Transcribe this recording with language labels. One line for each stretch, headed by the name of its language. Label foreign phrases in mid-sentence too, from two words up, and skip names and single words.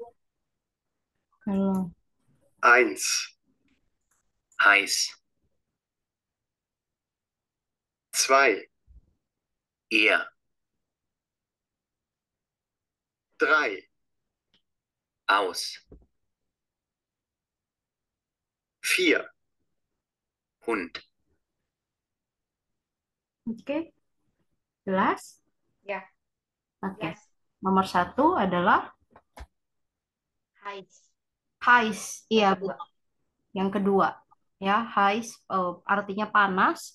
Indonesian: Kalau
German: Eins. Heiß. Zwei. Er. Drei. Aus. Vier. Hund.
Indonesian: oke, jelas? Ya, Oke. yes. Nomor 1 adalah
German: Heights. heiß.
Indonesian: Iya, Yang kedua. yang kedua. Ya, heiß artinya panas.